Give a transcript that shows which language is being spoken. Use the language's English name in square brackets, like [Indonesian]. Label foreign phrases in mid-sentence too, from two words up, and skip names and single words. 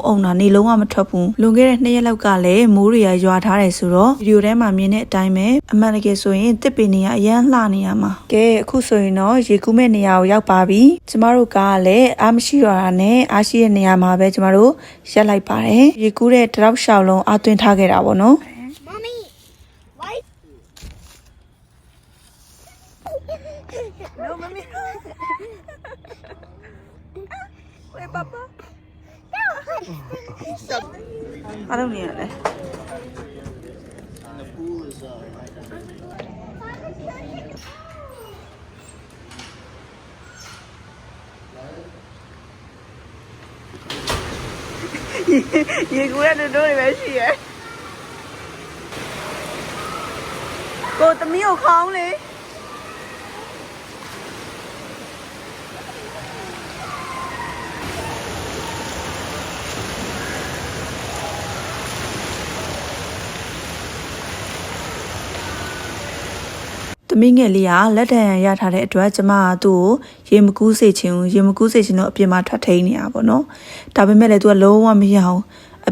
[Burmese] အုံတာနေလုံးဝမထွက်ဘူးလွန်ခဲ့တဲ့2ရက်လောက်ကလည်းမိုးတွေကရွာထားတယ်ဆိုတော့ဗီဒီယိုထဲမှာမြင်တဲ့အတိုင်းပဲအမှန်တကယ်ဆိုရင်တစ်ပင်နေရအရန်လှနေရမှာကဲအခုဆိုရင်တော့ရေကူးမဲ့နေရာကိုရောက်ပါပြီကျမတို့ကလည်းအားမရှိတော့တာနဲ့အားရှိတဲ့နေရာမှာပဲကျမတို့ရက်လိုက်ပါတယ်ရေကူးတဲ့တောက်လျှောက်လုံးအားသွင်းထားခဲ့တာပေါ့နော် [English] Mommy, why? No, mommy. Wait, Papa. Stop. I don't need it. You go ahead and do it, where's she at? Go to me, calmly. [Burmese] သမီးငယ်လေးကလက်ထံရထားတဲ့အတွက်ကျမကသူ့ကိုရေမကူးစေချင်တော့အပြင်မှာထွက်ထိန်နေတာပေါ့နော်ဒါပေမဲ့လည်းသူကလုံးဝမရအောင်အ